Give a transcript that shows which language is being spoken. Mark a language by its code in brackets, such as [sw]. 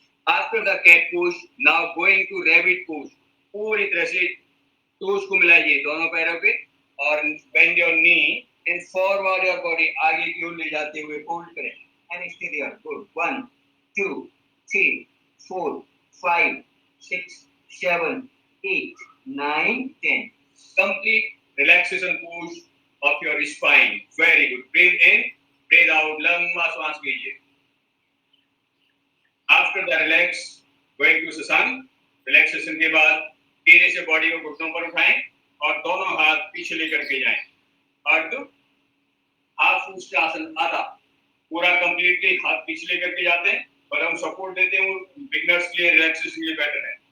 [en] After the cat pose, now going to rabbit pose. [hi] पूरी तरह से टोस को मिलाइए दोनों पैरों पे और [en] bend your knee and forward your body. [hi] आगे की ओर ले जाते हुए hold करें. [en] And stay there. Good. 1, 2, 3, 4, 5, 6, 7, 8, 9, 10. Complete relaxation pose of your spine. Very good. Breathe in, breathe out. [hi] लंबा श्वास लीजिए. [en] After the relax, going to Sasan. [hi] Relaxation के बाद धीरे से बॉडी को घुटनों पर उठाएं और दोनों हाथ पीछे लेकर के जाएं. और तो हाफ उष्टासन आधा पूरा कंप्लीटली हाथ पीछे लेकर के जाते हैं और हम सपोर्ट देते हैं. वो बिगनर्स के लिए रिलैक्सेशन के लिए बेटर है.